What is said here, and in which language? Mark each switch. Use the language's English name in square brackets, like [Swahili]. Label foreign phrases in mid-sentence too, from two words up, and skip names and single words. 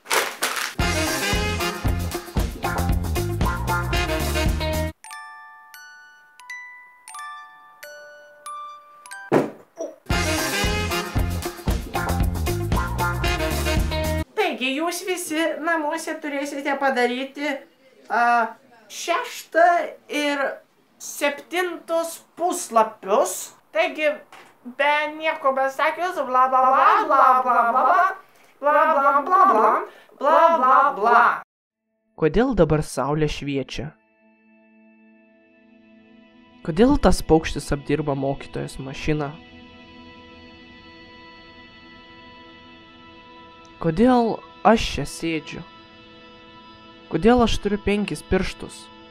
[Lithuanian] Taigi, jūs visi namuose turėsite padaryti 6 ir 7 puslapius. Taigi, be nieko besakius, bla bla bla bla bla bla bla bla bla bla bla bla bla. Kodėl dabar saulė šviečia? Kodėl tas paukštis apdirba mokytojos mašiną? Kodėl aš čia sėdžiu? Kodėl aš turiu 5 pirštus?